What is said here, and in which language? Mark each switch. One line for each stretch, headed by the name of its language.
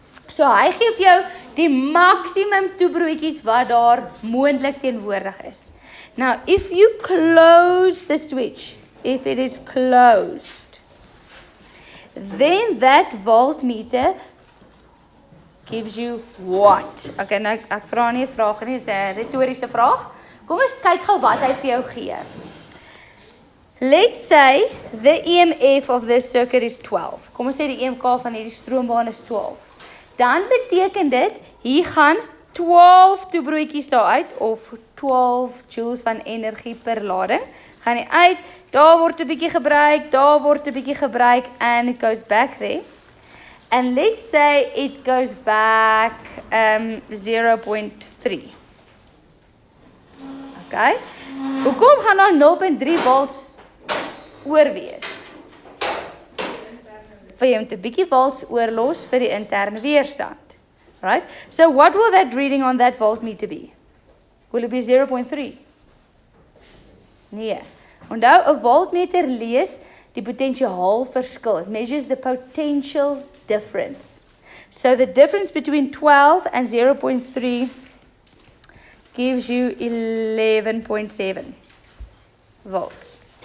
Afrikaans: So hy gee vir jou die maksimum toebroodjies wat daar moontlik teenwoordig is.
English: Now, if you close the switch, if it is closed, then that voltmeter gives you what?
Afrikaans: Okay, nou ek vra nie 'n vraag nie, dis 'n retoriese vraag. Kom ons kyk gou wat hy vir jou gee.
English: Let's say the EMF of this circuit is 12.
Afrikaans: Kom ons sê die EMK van hierdie stroombaan is 12. Dan beteken dit, hier gaan 12 toebroodjies daar uit, of 12 joules van energie per lading. Gaan nie uit, daar word 'n bietjie gebruik, daar word 'n bietjie gebruik,
English: and it goes back there. And let's say it goes back 0.3.
Afrikaans: Okay? Hoekom gaan daar 0.3 volts oorwees? Vir jy moet 'n bietjie volts oorlos vir die interne weerstand.
English: Right? So what will that reading on that voltmeter be? Will it be 0.3?
Afrikaans: Nee. Onthou, 'n voltmeter lees die potensiaal verskil.
English: It measures the potential difference. So the difference between 12 and 0.3 gives you 11.7 volts.